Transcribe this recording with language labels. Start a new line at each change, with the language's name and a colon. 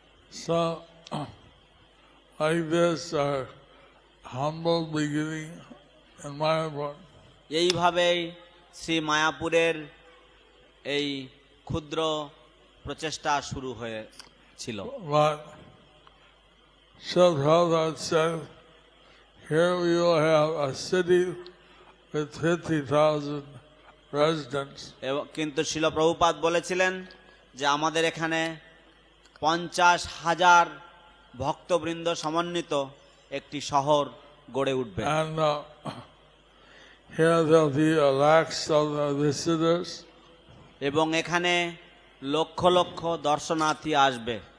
English: So like this are humble beginning in Mayapur.
Bangla: এইভাবেই শ্রী মায়াপুরের এই ক্ষুদ্র প্রচেষ্টা শুরু হয়েছিল।
English: But Srila Prabhupada said, here we will have a city with 50,000 residents.
Bangla: কিন্তু শ্রীল প্রভুপাদ বলেছিলেন যে আমাদের এখানে 50,000 ভক্তবৃন্দ সমন্বিত একটি শহর গড়ে উঠবে।
English: And here there will be lakhs of visitors.
Bangla: এবং এখানে লক্ষ লক্ষ দর্শনার্থী আসবে।